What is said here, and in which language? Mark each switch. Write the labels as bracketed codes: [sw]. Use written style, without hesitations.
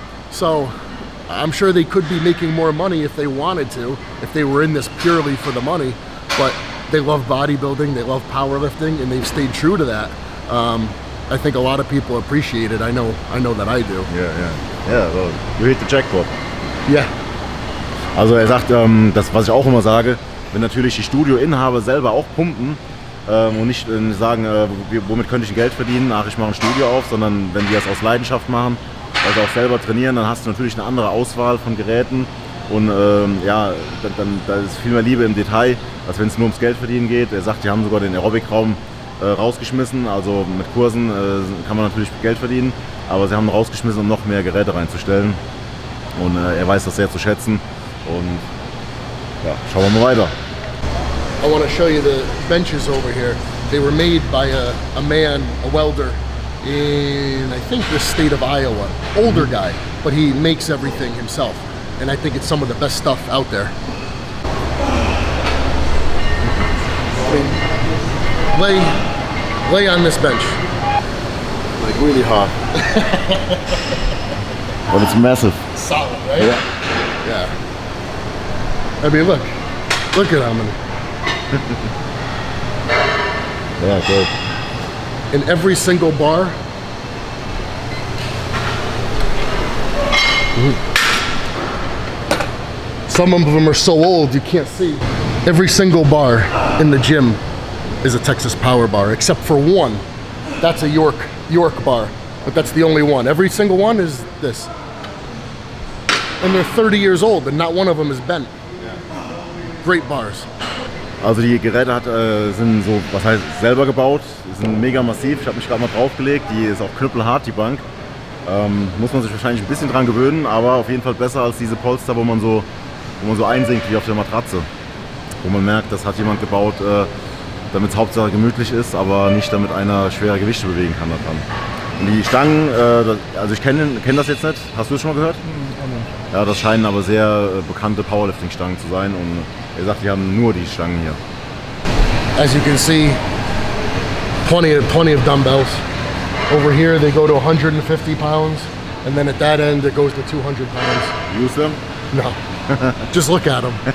[en] So I'm sure they could be making more money if they wanted to, if they were in this purely for the money, but they love bodybuilding, they love powerlifting, and they've stayed true to that. I think a lot of people appreciate it. I know that I do. Yeah, well, you hit the jackpot. Yeah. [de] Also er sagt, das, was ich auch immer sage, wenn natürlich die Studioinhaber selber auch pumpen und nicht sagen, womit könnte ich Geld verdienen, ach, ich mache ein Studio auf, sondern wenn die das aus Leidenschaft machen, also auch selber trainieren, dann hast du natürlich eine andere Auswahl von Geräten und ja, da ist viel mehr Liebe im Detail, als wenn es nur ums Geld verdienen geht. Er sagt, die haben sogar den Aerobic-Raum rausgeschmissen, also mit Kursen kann man natürlich Geld verdienen, aber sie haben rausgeschmissen, um noch mehr Geräte reinzustellen und er weiß das sehr zu schätzen und ja, schauen wir mal weiter. [en] I want to show you the benches over here. They were made by a man, a welder in, I think, the state of Iowa. Older guy, but he makes everything himself. And I think it's some of the best stuff out there. Lay on this bench. Like really hard. But it's massive. Solid, right? Yeah. I mean, look at how many. Yeah, good. In every single bar. Some of them are so old you can't see. Every single bar in the gym is a Texas Power bar, except for one. That's a York bar, but that's the only one. Every single one is this. And they're 30 years old and not one of them is bent. Great bars. [de] Also die Geräte sind so, was heißt, selber gebaut, die sind mega massiv. Ich habe mich gerade mal draufgelegt, die ist auch knüppelhart, die Bank. Muss man sich wahrscheinlich ein bisschen dran gewöhnen, aber auf jeden Fall besser als diese Polster, wo man so einsinkt wie auf der Matratze. Wo man merkt, das hat jemand gebaut, damit es Hauptsache gemütlich ist, aber nicht damit einer schwere Gewichte bewegen kann daran. Und die Stangen, also ich kenn das jetzt nicht, hast du es schon mal gehört? Ja, das scheinen aber sehr bekannte Powerlifting-Stangen zu sein und er sagt, die haben nur die Stangen hier. [en] As you can see, plenty of dumbbells. Over here they go to 150 pounds and then at that end it goes to 200 pounds. Use them? No, just look at them.